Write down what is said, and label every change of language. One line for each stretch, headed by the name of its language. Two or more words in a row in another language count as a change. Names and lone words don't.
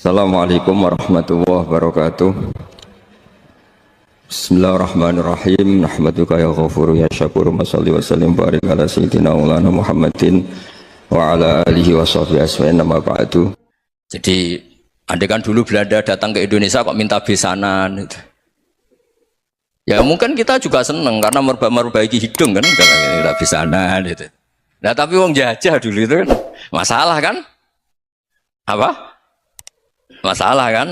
Arabic: السلام عليكم ورحمة الله وبركاته. بسم الله الرحمن الرحيم. نحمدك يا غفور يا شكور. نصلي وسلم بارك على سيدنا مولانا محمد وعلى آله وصحبه أجمعين أما بعد.
Indonesian: Jadi andai kan dulu Belanda datang ke Indonesia kok minta besanan gitu. Ya mungkin kita juga seneng karena merbaiki hidung kan, minta besanan gitu. Nah tapi wong jajah dulu itu kan masalah kan? Apa? Masalah kan?